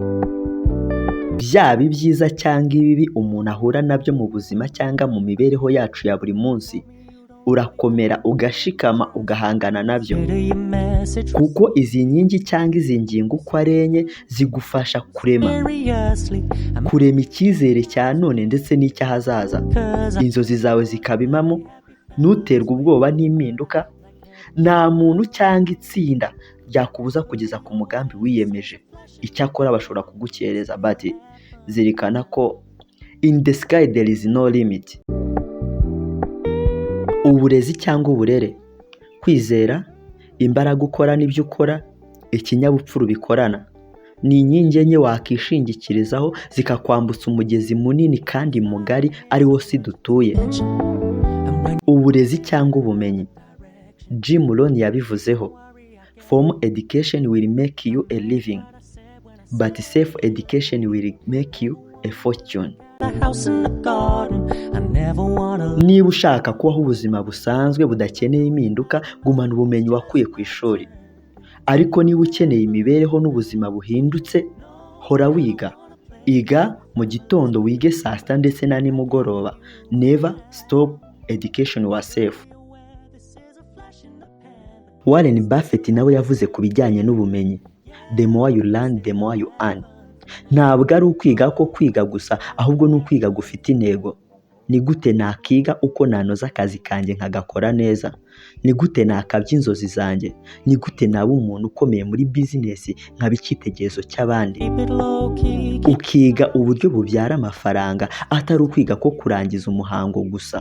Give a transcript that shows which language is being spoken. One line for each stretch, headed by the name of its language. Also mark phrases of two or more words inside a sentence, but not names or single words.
Kinyarwanda: Byaba ibyiza cyangwa ibibi umuntu ahura nabyo mu buzima cyangwa mu mibereho yacu ya buri munsi, urakomera ugashikama ugahangana nabyo, kuko izi nkingi cyangwa izi ngingo uko ari enye zigufasha kurema icyizere cya none ndetse n'icy'ahazaza. Inzozi zawe zikaba impamo, ntuterwe ubwoba n'impinduka. Nta muntu cyangwa itsinda ryakubuza kugeza ku mugambi wiyemeje. Icyakora bashobora kugukereza, but zirikana ko
English: in the sky there is no limit.
Kinyarwanda: Uburezi cyangwa uburere, kwizera, imbaraga ukora n'ibyo ukora, ikinyabupfura bikorana, ni inkingi enye wakishingikirizaho zikakwambutsa umugezi munini kandi mugari ari wo si dutuye. Uburezi cyangwa ubumenyi, Jim Rohn yabivuzeho,
English: formal education will make you a living, but self education will make you a fortune.
Kinyarwanda: Niba ushaka kubaho ubuzima busanzwe budakeneye impinduka, gumana ubumenyi wakuye ku ishuri. Ariko niba ukeneye imibereho n'ubuzima buhindutse, hora wiga. Iga mu gitondo, wige saa sita ndetse na nimugoroba.
English: Never stop education yourself.
Kinyarwanda: Warren Buffett nawe yavuze ku bijyanye n'ubumenyi,
English: the more you learn the more you earn.
Kinyarwanda: Ntabwo ari ukwiga ko kwiga gusa, ahubwo ni ukwiga gufite intego. Ni gute nakiga uko nanoza akazi kanjye nkagakora neza? Ni gute nakabya inzozi zanjye? Ni gute naba umuntu ukomeye muri business nkaba icyitegererezo cy'abandi? Ukiga uburyo bubyara amafaranga, atari ukwiga ko kurangiza umuhango gusa.